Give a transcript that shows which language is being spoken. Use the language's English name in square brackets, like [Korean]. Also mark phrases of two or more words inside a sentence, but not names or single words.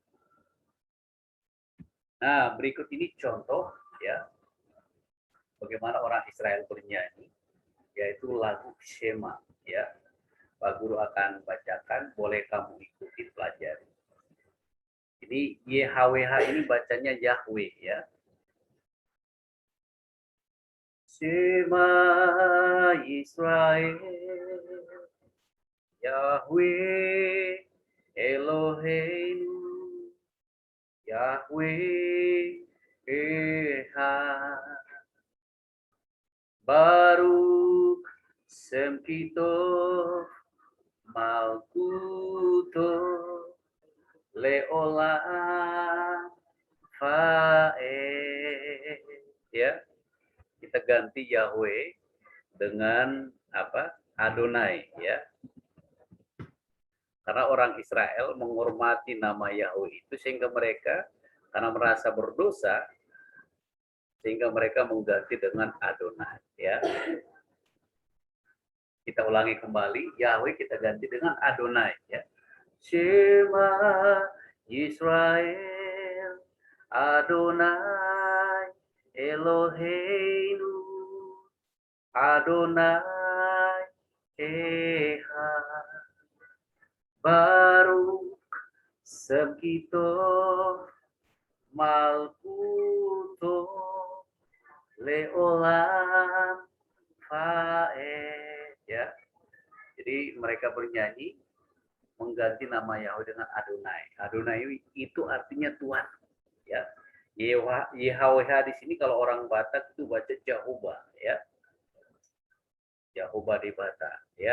[Indonesian] Nah, berikut ini contoh, ya, bagaimana orang Israel bernyanyi, yaitu lagu Shema, ya. Pak Guru akan bacakan, boleh kamu ikuti pelajari. Jadi YHWH ini bacanya Yahweh ya. [Hebrew] שמע ישראל יהוה אלוהינו יהוה אחד. ברוך שם כבוד מלכותו לעולם ועד. [Indonesian] Ya, kita ganti Yahweh dengan apa? Adonai ya. Karena orang Israel menghormati nama Yahweh itu sehingga mereka karena merasa berdosa sehingga mereka mengganti dengan Adonai ya. Kita ulangi kembali, Yahweh kita ganti dengan Adonai ya. [Hebrew] שמע ישראל אדוני אלוהינו אדוני אחד. ברוך שם כבוד מלכותו לעולם ועד ya. [Indonesian] Jadi mereka bernyanyi mengganti nama Yahweh dengan Adonai. Adonai itu artinya Tuhan ya. YHWH di sini kalau orang Batak itu baca Jehovah ya. Jehovah di Batak ya.